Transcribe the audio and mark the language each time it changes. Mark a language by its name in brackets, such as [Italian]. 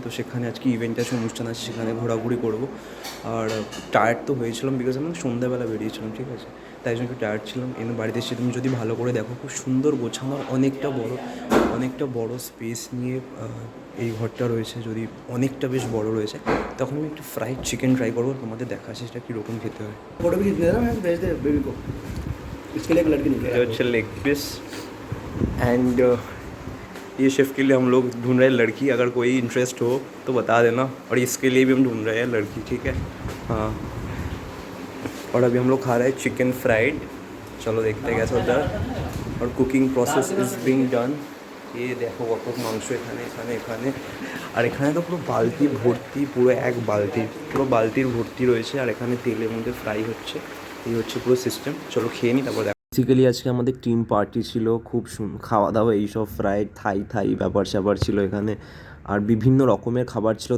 [Bangla] তো সেখানে আজকে ইভেন্ট আছে, অনুষ্ঠান আছে, সেখানে ঘোরাঘুরি করবো। আর টায়ার্ড তো হয়েছিলাম, বিকজ আমি সন্ধ্যাবেলা বেরিয়েছিলাম, ঠিক আছে, তাই জন্য একটু টায়ার্ড ছিলাম। এমনি বাড়িতে এসে তুমি যদি ভালো করে দেখো, খুব সুন্দর গোছানো, অনেকটা বড় স্পেস নিয়ে এই ঘরটা রয়েছে, যদি অনেকটা বেশ বড় রয়েছে। তখন আমি একটু ফ্রাইড চিকেন ট্রাই করবো, তোমাদের দেখাচ্ছি সেটা কীরকম খেতে হয়। [Hindi] फोटो भी खींच लेना, मैं भेज दे बेबी को, इसके लिए एक लड़की निकले। ये अच्छा लेग पीस एंड ये शेफ़ के लिए हम लोग ढूंढ रहे हैं लड़की, अगर कोई इंटरेस्ट हो तो बता देना। और इसके लिए भी हम ढूंढ रहे हैं लड़की, ठीक है। हाँ, और अभी हम लोग खा रहे हैं चिकन फ्राइड। चलो देखते हैं कैसा होता है। और [English] Cooking process is being done. [Hindi] ये देखो [Bangla] কত মাংস এখানে আর এখানে তো পুরো বালতি ভর্তি, পুরো বালতির ভর্তি রয়েছে, আর এখানে তেলের মধ্যে ফ্রাই হচ্ছে। এই হচ্ছে পুরো সিস্টেম। চলো খেয়ে নিই তারপর। বেসিক্যালি আজকে আমাদের টিম পার্টি ছিল, খুব খাওয়া দাওয়া এইসব ফ্রাইড থাই ব্যাপার স্যাপার ছিল এখানে, আর বিভিন্ন রকমের খাবার ছিল।